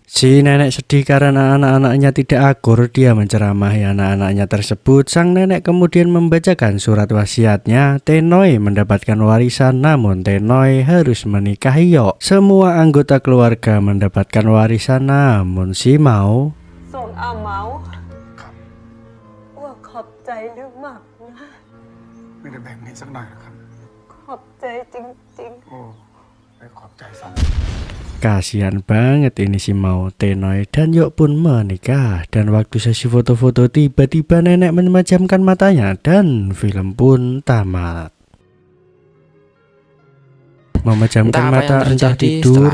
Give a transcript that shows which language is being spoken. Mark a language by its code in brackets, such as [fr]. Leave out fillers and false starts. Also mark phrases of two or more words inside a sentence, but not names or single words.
[id] Si nenek sedih karena anak-anaknya tidak akur. Dia menceramahi anak-anaknya tersebut. Sang nenek kemudian membacakan surat wasiatnya. Tenoy mendapatkan warisan, namun Tenoy harus menikahi Yok. Semua anggota keluarga mendapatkan warisan, namun si Mau [th] ส่งอาเมาว่าขอบใจเรื่องมากนะ ไม่ได้แบ่งให้สักหน่อยนะครับ ขอบใจจริง โอ้ไม่ขอบใจซ้ำ [id] Kasihan banget ini si Mau. Tenoy dan Yok pun menikah. Dan waktu sesi foto-foto tiba-tiba nenek memejamkan matanya dan film pun tamat. Memejamkan Entah apa mata yang entah terjadi tidur